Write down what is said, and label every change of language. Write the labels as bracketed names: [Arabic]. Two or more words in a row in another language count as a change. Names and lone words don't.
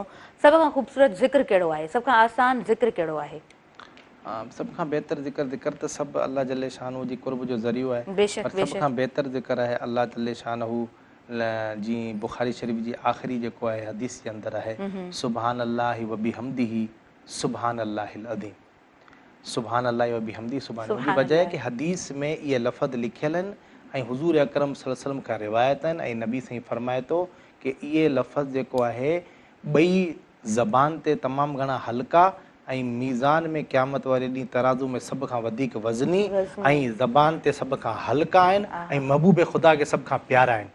[Sindhi] सभ खां ख़ूबसूरत ज़िक्र कहिड़ो आहे? सभ खां आसान ज़िक्र कहिड़ो आहे? सभ खां बहितर ज़िक्र त सभु [Arabic] الله جل شأنه [Sindhi] जी क़ुर्ब जो ज़रियो आहे। बेशक, पर सभ खां बहितर ज़िक्र आहे [Arabic] الله جل شأنه [Sindhi] जीअं बुख़ारी शरीफ़ जी आख़िरी जेको आहे हदीस जे अंदरि आहे, [Arabic] سبحان الله وبحمده سبحان الله العظيم. سبحان الله وبحمده, [Sindhi] सुबहान, हुनजी वजह आहे कि हदीस में इहे लफ़्ज़ लिखियल आहिनि ऐं हुज़ूर अकरम [Arabic] صلى الله عليه وسلم [Sindhi] खां रिवायत आहिनि, ऐं नबी साईं फरमाए थो कि इहे लफ़्ज़ जेको आहे ॿई ज़बान ते तमामु घणा हल्का ऐं मीज़ान में क़यामत वारे ॾींहुं तराज़ू में सभ खां वधीक वज़नी ऐं ज़बान ते सभ खां हल्का आहिनि, ऐं महबूब ख़ुदा खे सभ खां प्यारा आहिनि।